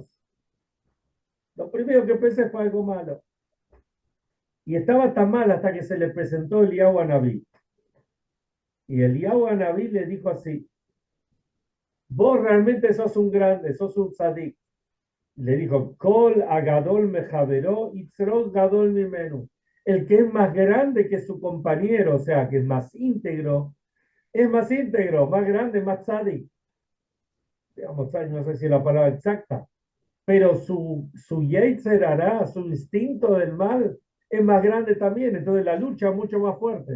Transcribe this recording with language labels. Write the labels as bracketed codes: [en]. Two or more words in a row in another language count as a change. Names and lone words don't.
[es] Lo primero que pensé fue algo malo. Y estaba tan mal hasta que se le presentó Eliyahu Anabí. Y Eliyahu Anabí le dijo así, vos realmente sos un grande, sos un tzadik. Le dijo, [he] כל הגדול מחבירו יצרו גדול ממנו. [es] El que es más grande que su compañero, o sea, que es más íntegro, más grande, más tzadik. Digamos, no sé si es la palabra exacta, pero su [he] יצר הרע, [es] su instinto del mal, es más grande también, entonces la lucha es mucho más fuerte.